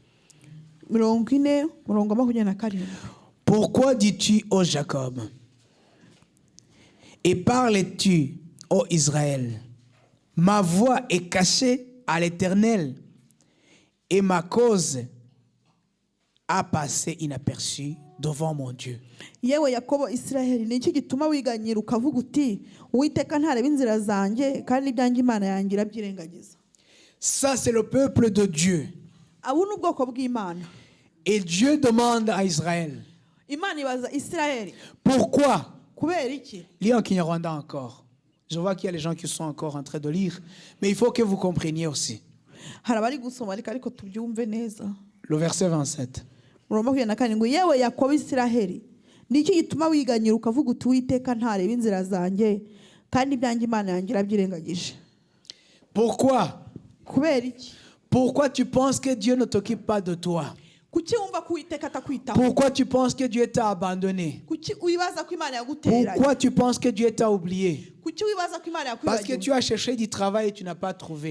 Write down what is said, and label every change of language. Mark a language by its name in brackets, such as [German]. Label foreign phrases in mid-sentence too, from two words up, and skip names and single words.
[French] Pourquoi dis-tu, ô Jacob, et parles-tu, ô Israël, ma voix est cachée à l'Éternel et ma cause a passé inaperçue devant mon Dieu. [Kinyarwanda] Yewe Yakobo Israeli ni iki gituma wiganyira ukavuga uti Uwiteka ntareba inzira zanjye kandi ibyanjye Imana yanjye irabyirengagiza. [French] Ça c'est le peuple de Dieu. [Kinyarwanda] Abo ni ubwoko bw'Imana. [French] Et Dieu demande à Israël. [Kinyarwanda] Imana ibaza Israeli. [French] Pourquoi? [Kinyarwanda] Kubera iki? [French] Lis en Kinyarwanda encore. Je vois qu'il y a les gens qui sont encore en train de lire, mais il faut que vous compreniez aussi. [Kinyarwanda] Harabari gusoma ariko tubyumve neza. [French] Le verset 27. [Kinyarwanda] Yewe Yakobo Israeli niki gituma wiganyira ukavuga uti Uwiteka ntareba inzira zanjye kandi ibyanjye Imana yanjye irabyirengagije. [French] Pourquoi? [Kinyarwanda] Kubera iki? [French] Pourquoi tu penses que Dieu ne t'occupe pas de toi? Pourquoi tu penses que Dieu t'a abandonné? Pourquoi tu penses que Dieu t'a oublié? Parce que tu as cherché du travail et tu n'as pas trouvé.